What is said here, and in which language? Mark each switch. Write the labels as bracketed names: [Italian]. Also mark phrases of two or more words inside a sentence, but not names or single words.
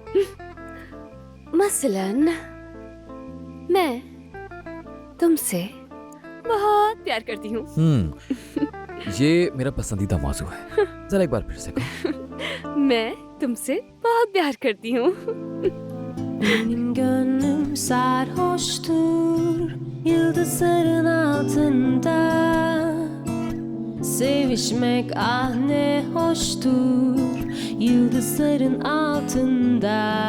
[Hindi] मसलन मैं तुमसे बहुत प्यार करती हूँ। ये मेरा पसंदीदा मौजू है। जरा एक बार फिर से कहो। मैं तुमसे बहुत प्यार करती हूँ। [Turkish] Benim gönlüm sarhoştur yıldızların altında Sevişmek ah ne hoştur yıldızların altında.